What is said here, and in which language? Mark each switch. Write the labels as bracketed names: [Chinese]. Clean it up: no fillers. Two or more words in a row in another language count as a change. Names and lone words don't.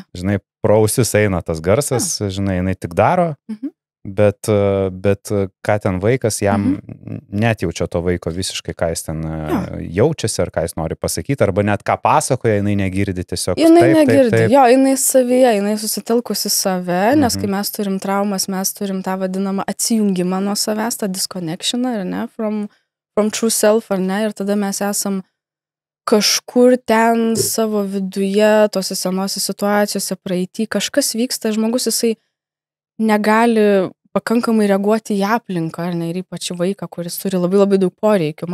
[Lithuanian] Žinai, pro ausis eina tas garsas, žinai, jinai tik daro, bet ką ten vaikas, jam netjaučia to vaiko visiškai, ką jis ten jaučiasi, ar ką jis nori pasakyti, arba net ką pasakoja, jinai negirdi tiesiog. Jinai negirdi, jo, jinai savyje, jinai susitelkusi save, nes kai mes turim traumas, mes turim tą vadinamą atsijungimą nuo savęs, tą disconnectioną, ar ne, [English] from true self, [Lithuanian] ar ne, ir tada mes esam kažkur ten savo viduje, tose senose situacijose, praeity, kažkas vyksta, žmogus jisai negali pakankamai reaguoti į aplinką, ar ne, ir ypač į vaiką, kuris turi labai labai daug poreikių.